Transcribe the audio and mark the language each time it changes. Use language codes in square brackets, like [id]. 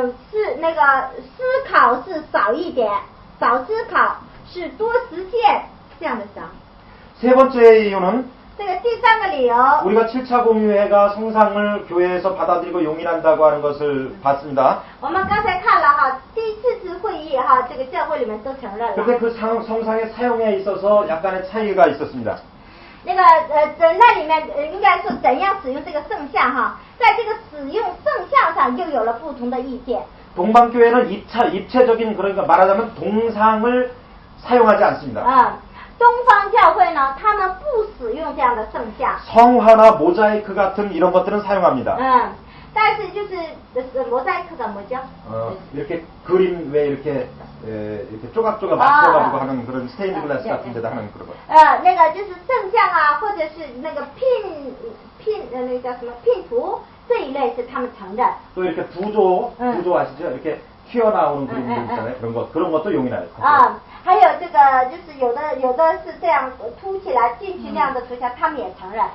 [zh] 是那个思考是少一点，少思考是多实践这样的想。 [ko] 세 번째 이유는 [zh] 这个第三个理由， [ko] 우리가 7차 공유회가 성상을 교회에서 받아들이고 용인한다고 하는 것을 봤습니다. [zh] 我们刚才看了哈，第4次会议哈，这个教会里面都承认了。 [ko] 그런데 그 성상의 사용에 있어서 약간의 차이가 있었습니다. [zh] 那个那里面应该说怎样使用这个圣像哈，在这个使用圣像上又有了不同的意见。 [ko] 동방교회는 입체적인 그러니까 말하자면 동상을 사용하지 않습니다. [zh] 东方教会呢，他们不使用这样的圣像。 [ko] 성화나 모자이크 같은 이런 것들은 사용합니다. [zh] 但是就是摩赛克怎么叫？ [ko] 이렇게 그림 왜 이렇게 조각조각 맞춰가지고 하는 그런 스테인드 글라스 같은 데다 하는 그런 거. [zh] 那个就是圣像啊，或者是那个拼那个叫什么拼图这一类是他们承认。 [ko] 또 이렇게 부조 아시죠? 이렇게 튀어나오는 그림들 있잖아요. 그런 것도 용인해요. [zh] 还有这个就是有的是这样凸起来进去那样的图像，他们也承认。